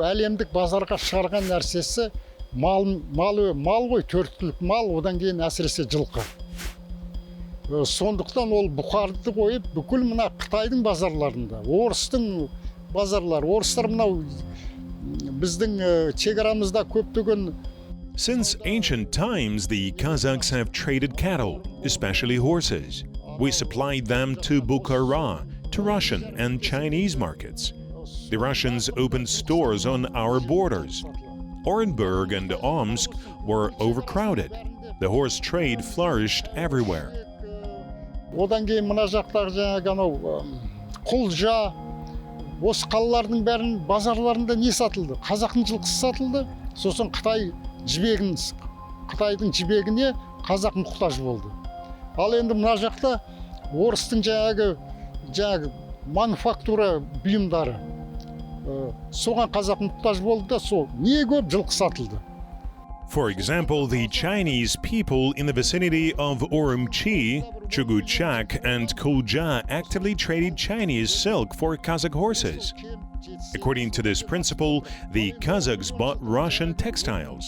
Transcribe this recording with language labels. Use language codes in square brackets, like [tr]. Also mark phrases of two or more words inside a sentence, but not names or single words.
[kk] әлемдік базарға шығарған нәрсесі мал ғой, төрт түлік мал, одан кейін әсіресе жылқы. Сондықтан ол бұқарды қойып, бүкіл мына Қытайдың базарларында, орыстың базарлары, орыстар мынау біздің шекарамызда көптеген. [en] Since ancient times, the Kazakhs have traded cattle, especially horses. We supplied them to Bukhara, to Russian and Chinese markets. The Russians opened stores on our borders. Orenburg and Omsk were overcrowded. The horse trade flourished everywhere. [kk] Одан кейін мына жақтағы жаңағы анау Құлжа, осы қалалардың бәрін базарларында не сатылды? Қазақтың жылқысы сатылды. Сосын Қытайдың жібегіне қазақ мұқтаж болды. Ал енді мына жақта орыстың жаңағы мануфактура бұйымдары соған қазақ мұқтаж болды да, сол не көп жылқы сатылды. [en] For example, the Chinese people in the vicinity of Urumqi, Chuguchak, and Kulja actively traded Chinese silk for Kazakh horses. According to this principle, the Kazakhs bought Russian textiles.